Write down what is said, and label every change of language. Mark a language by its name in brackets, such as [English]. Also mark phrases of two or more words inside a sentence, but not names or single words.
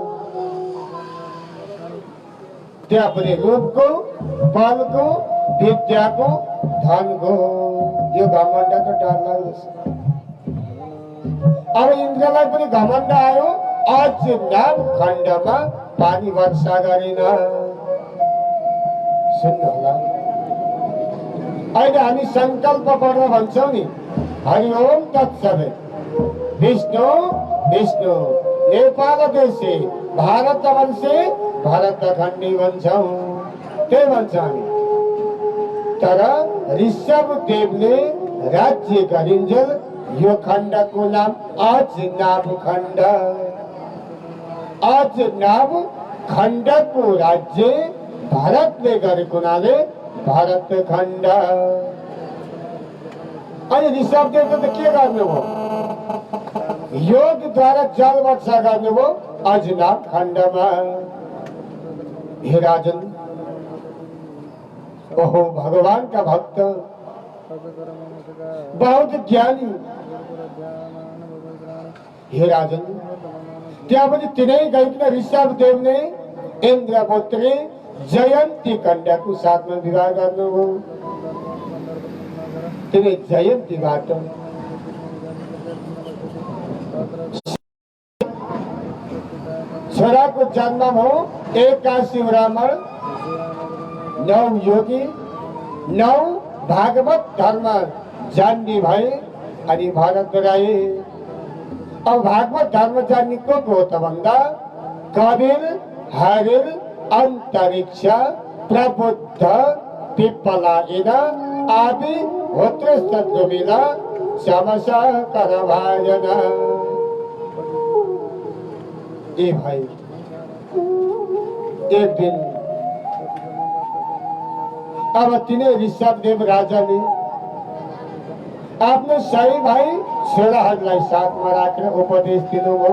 [Nepali] त्यहाँ पनि रूपको, बलको, विद्याको, धनको, यो घमण्ड त डर लाग्दछ। अब इन्द्रलाई पनि घमण्ड आयो, अजनाब खण्डमा पानी वर्षा गरिन। सुन्नु होला, अहिले हामी संकल्प पढ्न भन्छौँ नि, [Sanskrit] हरि ओम तत्सदित, विष्णु विष्णु, नेपाल देशे भारत वंशे भरत खण्डी [Nepali] भन्छौँ, त्यही भन्छ हामी। तर ऋषभ देवले राज्य गरिन्जेल यो खण्डको नाम अजनाब खण्ड। अजनाब खण्डको राज्य भारतले गरेको हुनाले भारत खण्ड। अनि ऋषभदेवले त के गर्नुभयो? योगद्वारा जल वर्षा गर्नुभयो अजनाब खण्डमा। [Hindi] हे राजन, ओहो भगवान का भक्त, बहुत ज्ञानी। [Nepali] हे राजन, त्यहाँ पनि तिनै गइकन ऋषभदेवले इन्द्रपुत्री जयन्ती कन्याको साथमा विवाह गर्नुभयो। तिनै जयन्तीबाट छोराको जन्म हो। 81 ब्राह्मण, 9 योगी, 9 भागवत धर्म जान्ने भए अनि भरत राई। अब भागवत धर्म जान्ने को हो त भन्दा कबीर, हरिर, अंतरिक्ष, प्रबुद्ध, पिप्पलायन, आदि होत्र सद्गुमिला समसा करभाजन। ए भाइ, एक दिन अब तिनै ऋषभदेव राजाले आफ्नो सही भाइ छोराहरूलाई साथमा राखेर उपदेश दिनुभयो।